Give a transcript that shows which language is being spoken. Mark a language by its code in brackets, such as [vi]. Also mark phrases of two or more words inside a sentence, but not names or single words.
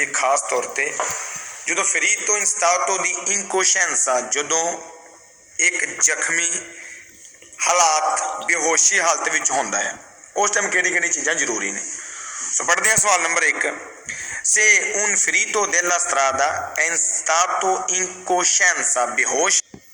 [pa] ਹੈ ਖਾਸ ਤੌਰ ਤੇ ਜਦੋਂ [it] ferito in stato di incoscienza, [pa] ਜਦੋਂ ਇੱਕ ਜ਼ਖਮੀ ਹਾਲਾਤ ਬੇਹੋਸ਼ੀ ਹਾਲਤ ਵਿੱਚ ਹੁੰਦਾ ਹੈ ਉਸ ਟਾਈਮ ਕਿਹੜੀ ਚੀਜ਼ਾਂ ਜ਼ਰੂਰੀ ਨੇ। ਸੋ ਪੜ੍ਹਦੇ ਹਾਂ ਸਵਾਲ ਨੰਬਰ [it] 1 se un ferito della strada è in stato incoscienza, [pa] बेहोश